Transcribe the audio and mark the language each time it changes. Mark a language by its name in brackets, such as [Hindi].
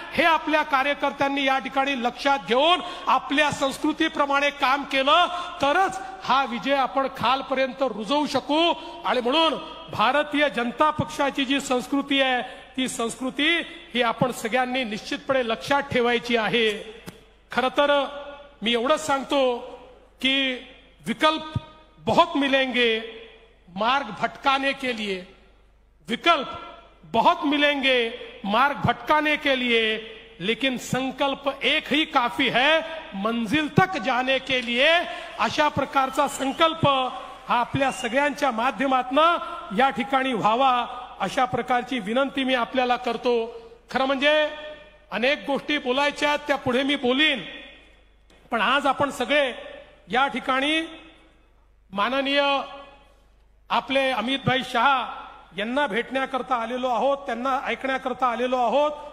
[Marathi] हे आपल्या कार्यकर्त्यांनी या ठिकाणी लक्षात घेऊन आपल्या संस्कृतीप्रमाणे काम केलं तरच हा विजय आपण खालपर्यंत रुजवू शकू. आणि म्हणून भारतीय जनता पक्षाची जी संस्कृती आहे ती संस्कृती ही आपण सगळ्यांनी निश्चितपणे लक्षात ठेवायची आहे. खरं तर मी एवढंच सांगतो कि [Hindi] विकल्प बहुत मिलेंगे मार्ग भटकाने के लिए, विकल्प बहुत मिलेंगे मार्ग भटकाने के लिए, लेकिन संकल्प एक ही काफी है मंजिल तक जाने के लिए. [Marathi] अशा प्रकारचा संकल्प हा आपल्या सगळ्यांच्या माध्यमातून या ठिकाणी व्हावा अशा प्रकारची विनंती मी आपल्याला करतो. खरं म्हणजे अनेक गोष्टी बोलायच्या आहेत, त्या पुढे मी बोलीन, पण आज आपण सगळे या ठिकाणी माननीय आपले अमितभाई शहा यांना भेटण्याकरता आलेलो आहोत, त्यांना ऐकण्याकरता आलेलो आहोत.